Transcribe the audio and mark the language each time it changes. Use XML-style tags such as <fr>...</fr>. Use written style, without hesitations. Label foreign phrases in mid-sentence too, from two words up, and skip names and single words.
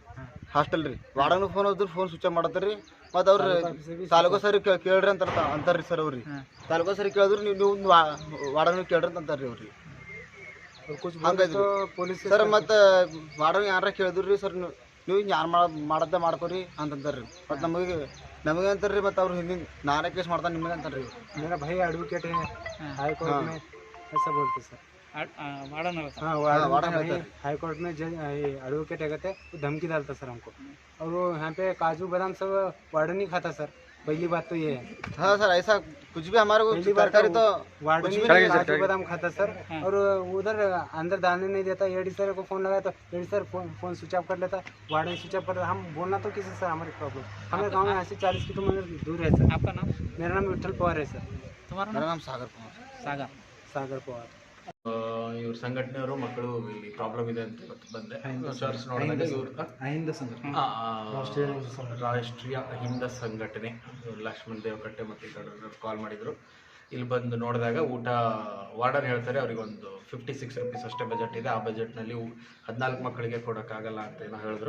<kn>ಹಾಸ್ಟೆಲ್ ರೀ ವಾರ್ಡನ್ ಫೋನ್ ಹೋದ್ರೆ</kn> <en>phone switch off</en> <kn>ಮಾಡತ್ತಾರ್ರಿ ಮತ್ತು ಅವ್ರು ತಾಲೂಕು ಸರಿ ಕೇಳ್ರಿ ಅಂತಾರ್ರಿ ಸರ್ ಅವ್ರಿ ತಾಲೂಕು ಸರಿ ಕೇಳಿದ್ರು ನೀವು ವಾರ್ಡನ್ ಕೇಳ್ರಿ ಅಂತ ಅಂತಾರ್ರಿ ಅವ್ರಿ ಹಂಗೈತ್ರಿ ಪೊಲೀಸ್ ಸರ್ ಮತ್ತು ವಾರ್ಡನ್ ಯಾರ ಕೇಳಿದ್ರಿ ಸರ್ ನೀವು ಯಾರು ಮಾಡದ್ದ ಮಾಡ್ಕೊರಿ ಅಂತಂತಾರ್ರಿ ಮತ್ತು ನಮಗೆ ಅಂತಾರ್ರಿ ಮತ್ತು ಅವ್ರು ಹಿಂದಿನ ನಾನೇ ಕೇಸ್ ಮಾಡ್ತಾನೆ ನಿಮಗೆ ಅಂತಾರ್ರಿ</kn> <hi>मेरा भाई एडवोकेट है</hi> <en>high court</en> <hi>में ऐसा बोलते सर</hi> <kn>ಮಾಡೋಣ</kn> <hi>हाँ वार्डन भाई</hi> <en>high court</en> <hi>में जज एडवोकेट है कहते वो धमकी डालता सर हमको और वो यहाँ पे काजू बादाम सब वार्डन ही खाता सर पहली बात तो ये है हाँ सर ऐसा कुछ भी हमारे को पहली बात सरकारी तो वार्डन कुछ भी ही नहीं काजू बादाम खाता सर और उधर अंदर डालने नहीं देता एडी सर को फोन लगाया तो एडी सर</hi> <en>phone switch off</en> <hi>कर लेता वार्डन</hi> <en>switch off</en> <hi>कर हम बोलना तो किसी सर हमारी प्रॉब्लम हमारे गाँव में यहाँ से 40 किलोमीटर दूर है सर आपका नाम मेरा नाम विठल पवार है सर तुम्हारा मेरा नाम नाम सागर कुमार सागर सागर पवार</hi> <kn>ಇವ್ರ ಸಂಘಟನೆಯವರು ಮಕ್ಕಳು ಇಲ್ಲಿ ಪ್ರಾಬ್ಲಮ್ ಇದೆ ಅಂತ ಇವತ್ತು ಬಂದೆ ಸರ್ಚ್ ನೋಡಿದಾಗ ಇವ್ರ ರಾಷ್ಟ್ರೀಯ ಅಹಿಂದ ಸಂಘಟನೆ ಲಕ್ಷ್ಮಣ್ ದೇವಕಟ್ಟೆ ಮತ್ತು ಇತರರು ಕಾಲ್ ಮಾಡಿದ್ರು. ಇಲ್ಲಿ ಬಂದು ನೋಡಿದಾಗ ಊಟ ವಾರ್ಡನ್ ಹೇಳ್ತಾರೆ ಅವ್ರಿಗೆ ಒಂದು 56 ರೂಪೀಸ್ ಅಷ್ಟೇ ಬಜೆಟ್ ಇದೆ, ಆ ಬಜೆಟ್ನಲ್ಲಿ 14 ಮಕ್ಕಳಿಗೆ ಕೊಡೋಕ್ಕಾಗಲ್ಲ ಅಂತ ಏನೋ ಹೇಳಿದ್ರು.</kn>